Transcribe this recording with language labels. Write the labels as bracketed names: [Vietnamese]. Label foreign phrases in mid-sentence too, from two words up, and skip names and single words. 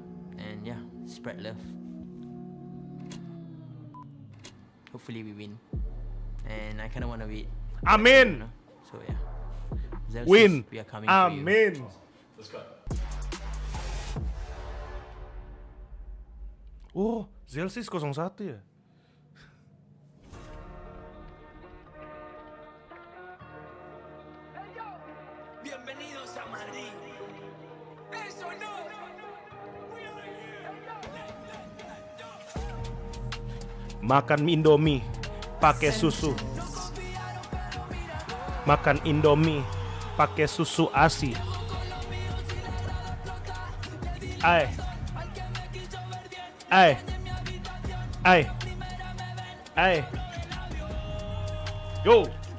[English] And yeah, spread love. Hopefully we win. And I kind of want to win. Amin. You know? So yeah. Zelsis, Win. we are coming Amin. for you. Let's go. Oh, Zelsis 01 ya. [Spanish] Bienvenidos a Madrid. Eso no. [Indonesian] Makan mie Indomie. pakai susu. Makan Indomie pakai susu ASI. [Spanish] Ay. Yo.